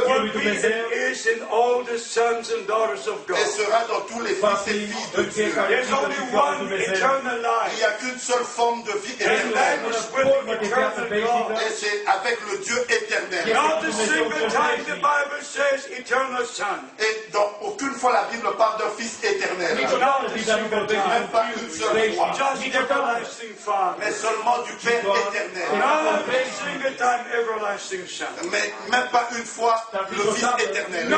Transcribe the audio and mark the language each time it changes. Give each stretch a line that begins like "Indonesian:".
English: will be and is in all the sons and daughters of God.
French: et sera dans tous les fils et filles de Dieu.
English: There's only one eternal
French: Il
English: life,
French: n'y a qu'une seule forme de vie
English: and that
French: éternelle.
English: is with the eternal God.
French: Et c'est avec le Dieu éternel.
English: Not a single time the Bible says eternal Son.
French: Et dans aucune fois la Bible parle d'un Fils éternel.
English: Not a single time.
French: Même pas une seule fois.
English: Just everlasting Father.
French: Mais seulement du Père éternel.
English: Not a single time everlasting Son.
French: Mais même pas une fois le Fils éternel.